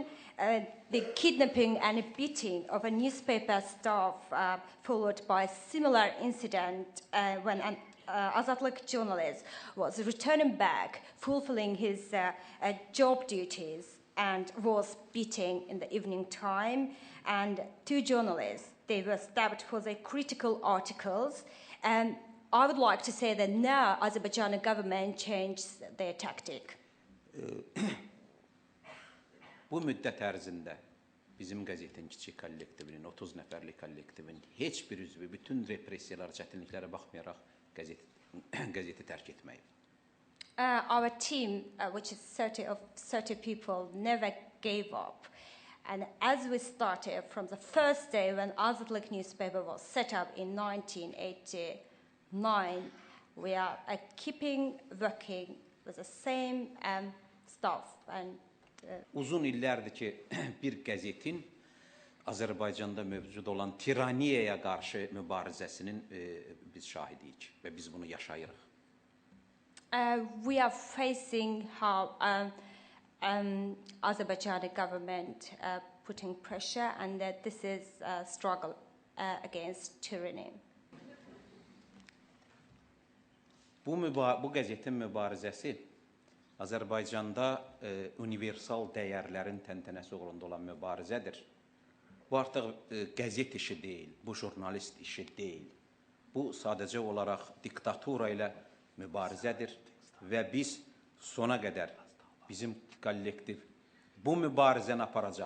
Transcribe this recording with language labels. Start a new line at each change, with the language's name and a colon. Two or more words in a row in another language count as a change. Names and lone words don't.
English: The kidnapping and beating of a newspaper staff followed by a similar incident when an Azadlık journalist was returning back, fulfilling his job duties, and was beaten in the evening time. And 2 journalists, they were stabbed for their critical articles. And I would like to say that now Azerbaijani government changed their tactic.
Azerbaijani: Bu müddət ərzində bizim qəzetin kiçik kollektivinin, 30 nəfərlik kollektivin heç bir üzvü bütün repressiyalar, çətinliklərə baxmayaraq qəzeti tərk etməyib.
English: Our team, which is 30 people, never gave up. And as we started from the first day when Azadlık newspaper was set up in 1989, we are keeping working with the same staff. And
Azerbaijani: Uzun illərdir ki, bir qəzetin Azərbaycanda mövcud olan tiraniyaya qarşı mübarizəsinin biz şahidiyik və biz bunu yaşayırıq.
English: We are facing how Azerbaijani government putting pressure, and that this is a struggle against tyranny.
Azerbaijani: Bu qəzetin mübarizəsi Azərbaycanda universal dəyərlərin təntənəsi uğrunda olan mübarizədir. Bu artıq qəzet işi deyil, bu jurnalist işi deyil. Bu sadəcə olaraq diktatura ilə mübarizədir və biz sona qədər bizim kollektiv bu mübarizəni aparacaq.